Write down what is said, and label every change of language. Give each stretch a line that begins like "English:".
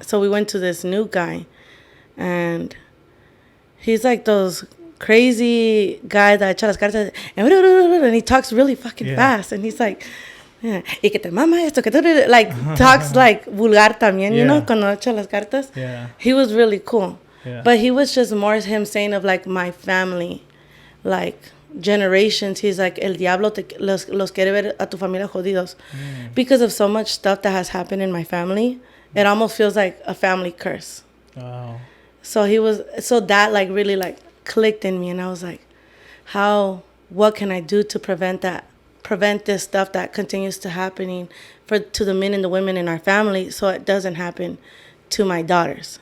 English: So we went to this new guy, and he's like those crazy guy that
Spanish: echa las cartas,
English: and he talks really fucking fast, and he's like,
Spanish: y que te mama esto, que
English: like talks like vulgar
Spanish: también, cuando echa las cartas.
English: Yeah. He was really cool. Yeah. But he was just more him saying of like my family, like generations. He's like,
Spanish: el diablo los quiere ver a tu familia jodidos.
English: Because of so much stuff that has happened in my family, it almost feels like a family curse. Wow. So that like really like clicked in me, and I was like, what can I do to prevent this stuff that continues to happening to the men and the women in our family, so it doesn't happen to my daughters.